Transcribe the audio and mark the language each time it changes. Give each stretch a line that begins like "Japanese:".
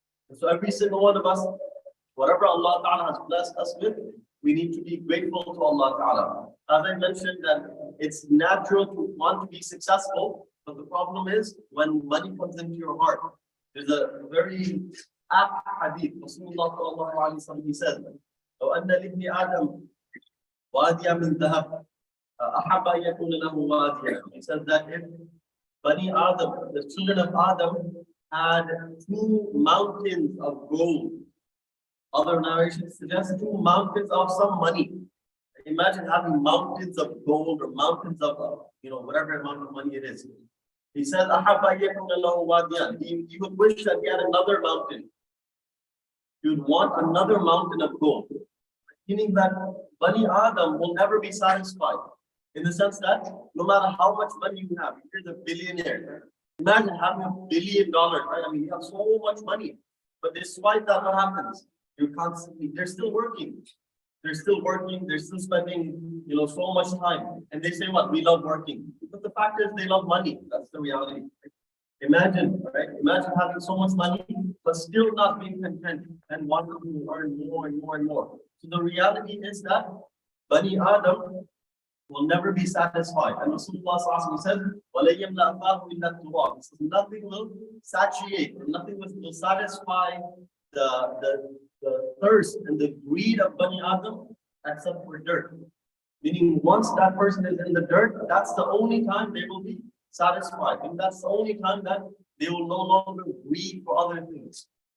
English: And so every single one of us, whatever Allah Ta'ala has blessed us with, we need to be grateful to Allah Ta'ala. As I mentioned, that it's natural to want to be successful, but the problem is when money comes into your heart. There's a very apt hadith.
Arabic: Rasulullah sallallahu alaihi wasallam, he said, لو أن لابن آدم واديا من ذهب أحب أن يكون له واديا.
English: He said that if Bani Adam, the children of Adam, had 2 mountains of gold, other narrations suggest 2 mountains of some money. Imagine having mountains of gold or mountains of, whatever amount of money it is.
Arabic: He said, أَحَبَّ أَن يَكُونَ لَهُ وَادِيًا.
English: He would wish that he had another mountain. He would want another mountain of gold. Meaning that Bani Adam will never be satisfied. In the sense that no matter how much money you have, if you're the billionaire, imagine having $1 billion, right? I mean, you have so much money. But despite that, what happens? You're constantly, they're still working. They're still working, they're still spending, so much time. And they say what? We love working. But the fact is they love money. That's the reality. Imagine, right? Imagine having so much money, but still not being content and wanting to earn more and more and more. So the reality is that Bani Adam will never be satisfied.
Arabic: And Rasulullah said, وَلَن يَمْلَأَ فَاهُ إِلَّا التُّرَابُ.
English: Nothing will satiate, nothing will satisfy the thirst and the greed of Bani Adam except for dirt. Meaning once that person is in the dirt, that's the only time they will be satisfied. And that's the only time that they will no longer greed for other things.